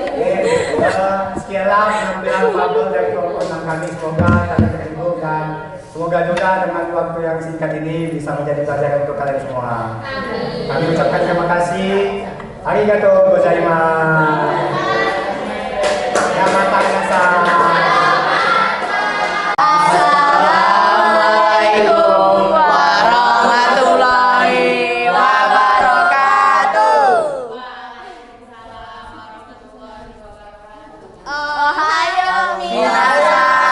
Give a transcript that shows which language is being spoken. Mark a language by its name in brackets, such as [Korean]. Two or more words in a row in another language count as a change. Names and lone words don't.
[Indonesian] Sekianlah penampilan fabel dari kelompok 6 kami. Semoga kalian terhibur dan Semoga juga dengan waktu yang singkat ini bisa menjadi pelajaran untuk kalian semua. Kami ucapkan terima kasih. [Japanese] ありがとうございます. Yamata-san. [Arabic] السلام عليكم ورحمة الله وبركاته. [Japanese] Ohayo Minasan.